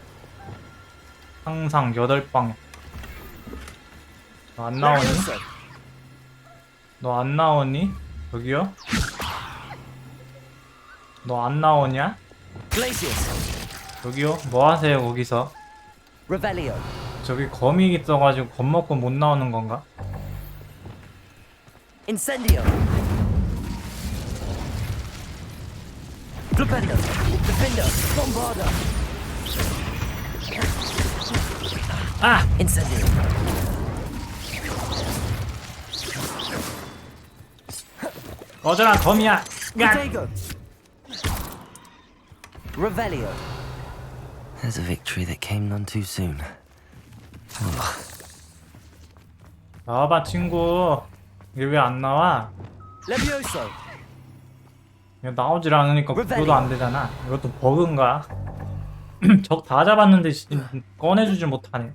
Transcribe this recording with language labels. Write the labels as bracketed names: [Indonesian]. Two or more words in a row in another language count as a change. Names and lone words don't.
[Korean] 항상 8방향. 너 안 나오니? 너 안 나오니? 저기요? 너 안 나오냐? Glacius. 저기요? 뭐 하세요 거기서? Revelio. 저기 거미 있어가지고 겁먹고 못 나오는 건가? Incendio. Flipendo. Defender. Bombarda. 아! Incendio. 꺼져라 거미야! 야! Potato. Revelio. [English] There's a victory that came none too soon. [Korean] 나와봐 친구. 이게 왜 안 나와? Levioso. 이거 나오질 않으니까 그거도 안 되잖아. 이것도 버그인가? 적 다 잡았는데 꺼내주질 못하네.